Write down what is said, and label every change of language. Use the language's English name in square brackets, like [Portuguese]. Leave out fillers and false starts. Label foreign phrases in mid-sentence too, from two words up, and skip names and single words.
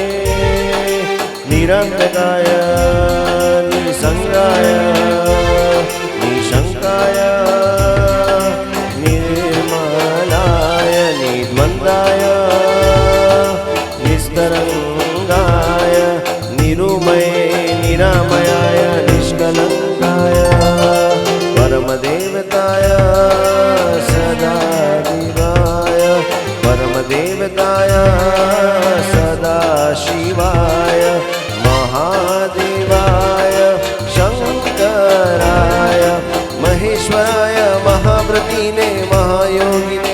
[Sanskrit] નિરંતકાય નિસંગાય નિશંકાય નિર્મલાય નિર્મંદાય નિસ્તરંગાય નિરૂમય નિરામયાય નિષ્કલંકાય परमदेवताय सदा शिवाय परमदेवताय सदा शिवाय महादेवाय शंकराय महेश्वराय महाव्रतीने महायोगिने